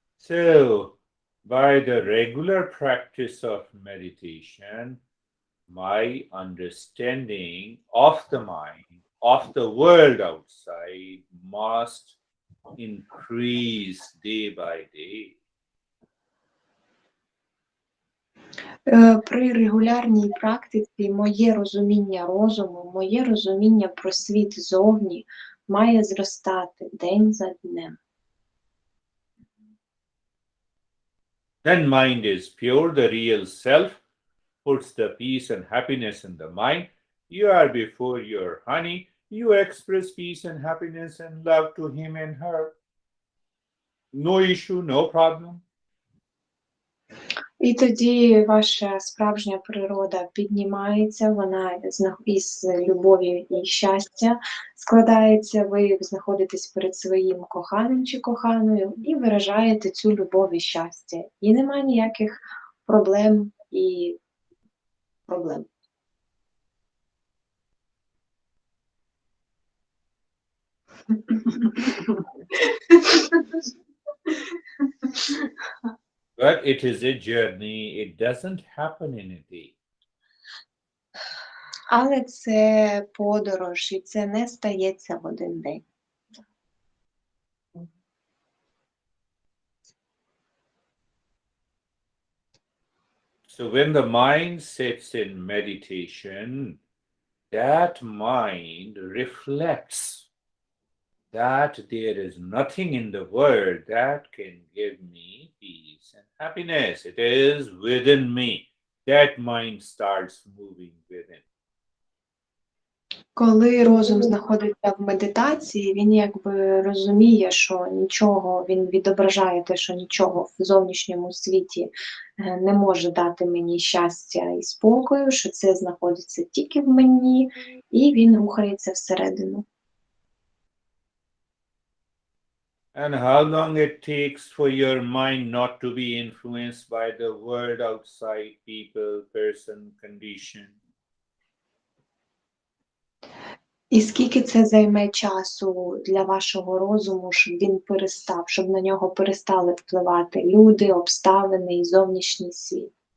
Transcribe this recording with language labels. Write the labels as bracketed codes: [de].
[en] So, by the regular practice of meditation, my understanding of the mind, of the world outside, must increase day by day. [uk] При регулярній практиці моє розуміння розуму, моє розуміння про світ зовні має зростати день за днем. [en] Then mind is pure, the real self puts the peace and happiness in the mind. You are before your honey, you express peace and happiness and love to him and her. No issue, no problem. [uk] І тоді ваша справжня природа піднімається, вона із любові і щастя складається, ви знаходитесь перед своїм коханим чи коханою і виражаєте цю любов і щастя. І немає ніяких проблем і проблем. [en] But it is a journey, it doesn't happen in a day. [uk] Але це подорож, і це не стається в один день. [en] So when the mind sits in meditation, that mind reflects that there is nothing in the world that can give me peace and happiness. It is within me. That mind starts moving within. [uk] Коли розум знаходиться в медитації, він якби розуміє, що нічого, він відображає те, що нічого в зовнішньому світі не може дати мені щастя і спокою, що це знаходиться тільки в мені, і він рухається всередину. [en] And how long it takes for your mind not to be influenced by the world outside, people, person, condition. [uk] І скільки це займе часу для вашого розуму, щоб він перестав, щоб на нього перестали впливати люди, обставини і зовнішній світ?